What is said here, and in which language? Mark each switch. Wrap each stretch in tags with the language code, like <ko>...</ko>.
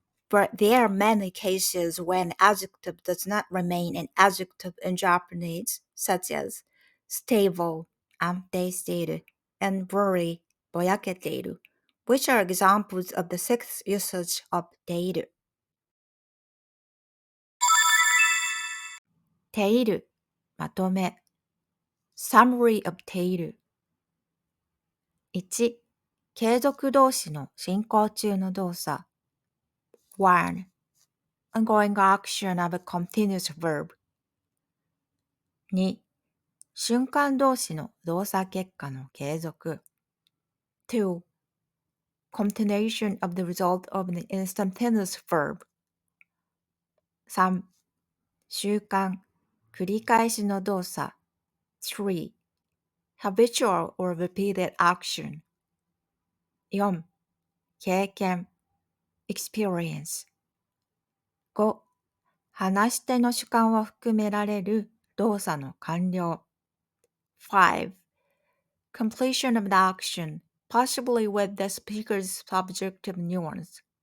<en>But there are many cases when adjective does not remain an adjective in Japanese, such as stable, 安定している, and blurry, ぼやけている, which are examples of the sixth usage of ている.</en> <ja>ている、まとめ。</ja> <en>Summary of ている。</en> <ja>1、継続動詞の進行中の動作。 1.</ja> <en>Ongoing action of a continuous verb. 2.</en> <ja>瞬間動詞の動作結果の継続。</ja> <en>2. Continuation of the result of an instantaneous verb. 3.</en> <ja>習慣、繰り返しの動作。3.</ja> <en>Habitual or repeated action. 4.</en> <ja>経験、experience. 5. 話し手の主観を含められる動作の完了。 5.</ja> <en>Completion of the action, possibly with the speaker's subjective nuance.</en>